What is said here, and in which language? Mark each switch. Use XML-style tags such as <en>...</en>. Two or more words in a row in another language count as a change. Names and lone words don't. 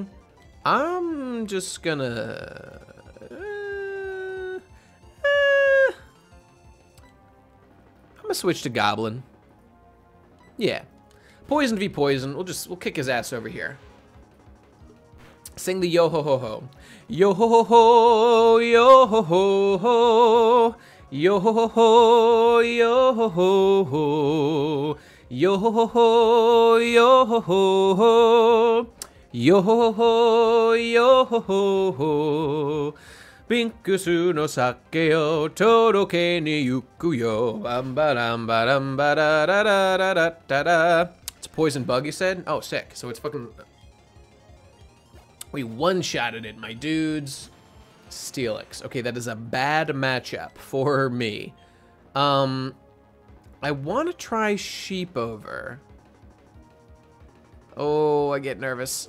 <en>I'm just gonna... I'm gonna switch to Goblin. Yeah. Poison v poison. We'll kick his ass over here. Sing the yo ho ho ho. Yo ho ho ho, yo ho ho ho. Yo ho ho ho, yo ho ho ho. Yo ho ho ho, yo ho ho ho. Yo ho ho, yo ho ho ho.</en> <ja>ビンクスの酒をとろけに行くよ. Bam ba dam ba dam ba da da da da da da da.</ja> <en>It's a poison bug, you said? Oh, sick. So it's fucking... We one-shotted it, my dudes. Steelix. Okay, that is a bad matchup for me. I want to try Sheep over. Oh, I get nervous.</en>